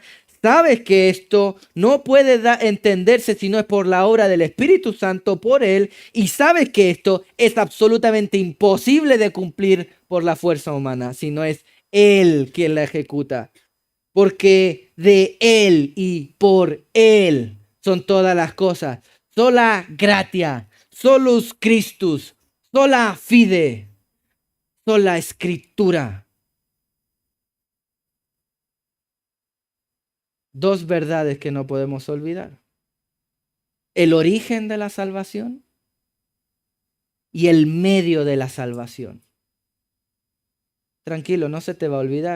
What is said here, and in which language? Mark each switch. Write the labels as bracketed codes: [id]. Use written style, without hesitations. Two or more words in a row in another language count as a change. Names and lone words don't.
[es] Sabes que esto no puede entenderse si no es por la obra del Espíritu Santo, por Él. Y sabes que esto es absolutamente imposible de cumplir por la fuerza humana, si no es Él quien la ejecuta. Porque de Él y por Él son todas las cosas. [la] Sola gratia, solus Christus, sola fide. [es] sola escritura. Dos verdades que no podemos olvidar. El origen de la salvación y el medio de la salvación. Tranquilo, no se te va a olvidar.